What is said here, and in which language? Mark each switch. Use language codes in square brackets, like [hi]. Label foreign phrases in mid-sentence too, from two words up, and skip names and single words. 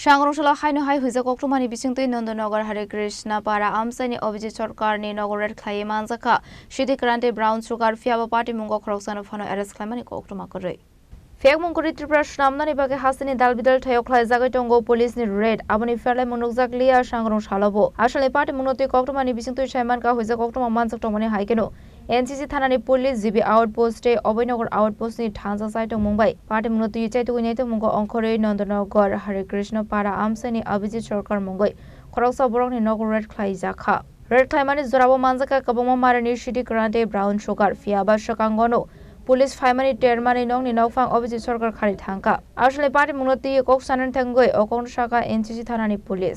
[trp] Shangrongshalo haino hai huja koktumani bisingtui Nandanagar Hare Krishna para amsani Abhijit Sarkar ni Nagorer Khlai manjaka Shidi Krante Brown Sugar Fiaba Party Mungo Khroksano Phano Arrest Khlaimani koktuma koroi Fek mungkuri Tripura Shnamnani bage hasini dalbidal thayokhlai jagai tongo police ni raid aboni ferlai munukjak liya Shangrongshalobo asale party munoti koktumani bisingtui Shaiman ka huja koktuma manjak tongmani haikeno NCC থানানি পুলিশ জিবি আউটপোস্টে অবৈনগর আউটপোস্টনি ঠানজা সাইটং মুম্বাই পার্টি মুনতি চাইতু নাইতো মুঙ্গ অংখরে নন্দনগর হরে কৃষ্ণ পারা আমসানি অভিজিৎ সরকার মুঙ্গই খরকসা বরংনি নগর রেড খ্লাই জাখা রেড খ্লাই মানে জরাবো মানজাকা কবম মারানি সিটি গ্রান্টে ব্রাউন সুগার ফিয়াবা সকাঙ্গনো পুলিশ ফাইমানি টেরমানি নংনি নকফাং অভিজিৎ সরকার খালি থাঙ্কা আসলে পার্টি মুনতি koksanan থাঙ্গই অকং শাখা NCC থানানি পুলিশ